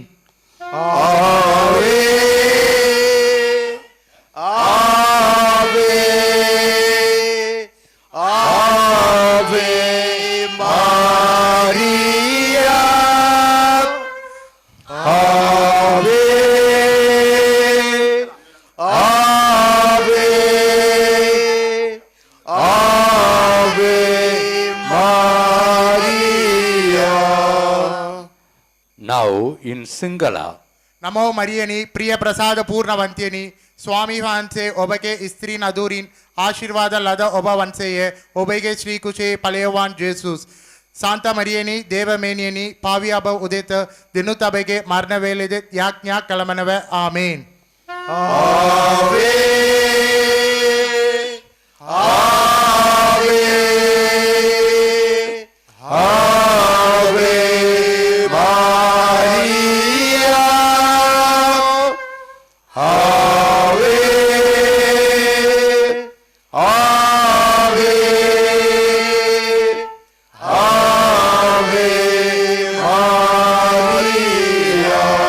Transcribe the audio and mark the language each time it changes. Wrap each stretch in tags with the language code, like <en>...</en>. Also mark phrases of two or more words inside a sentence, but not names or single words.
<la>Ave Ave Ave Maria Ave Ave Ave Maria.</la> <en>Now in Singhala.</en> <si>නමෝ මරියනී ප්‍රිය ප්‍රසාද පූර්ණ වන්ත්‍යනී ස්වාමී වහන්සේ ඔබකේ ස්ත්‍රී නදූරින් ආශීර්වාද ලද ඔබ වහන්සේයේ ඔබේගේ ශ්‍රී කුසේ පලේවාන් ජේසුස් ශාන්ත මරියනී දේවමෑණියනී පාවියාබ උදිත දිනුතබේගේ මරණ වේලේදේ යාඥා කළමනවේ ආමීන්.</si> <la>Ave Ave Ave Maria Ave Ave Ave Maria.</la>